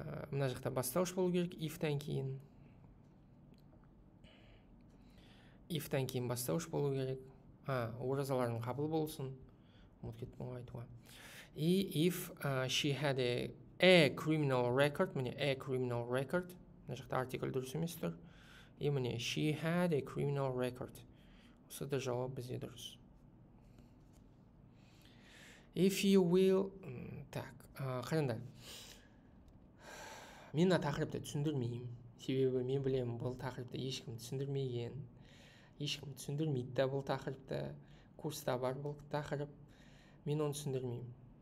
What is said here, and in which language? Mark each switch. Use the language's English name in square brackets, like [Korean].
[Kazakh] Мына жақта бастауыш болу керек. If-тан кейін. If-тан кейін бастауыш болу керек. Оразалардың қабыл болсын. Ұмытып кеттім ғой айтуға. [English] If she had a criminal record. Міне, a criminal record. [Kazakh] Мына жақта артикль дұрыс емес тұр. [English] Міне, she had a criminal record. [Kazakh] Осы да жауап бізде дұрыс. [English] If you will. Так, [Kazakh] қараңдар. Мен тақырыпты түсіндірмеймін. Себебі мен білемін, бұл тақырыпты ешкім түсіндірмеген. Ешкім түсіндірмейді да бұл тақырыпты. Курста бар бұл тақырып. Мен оны түсіндірмеймін.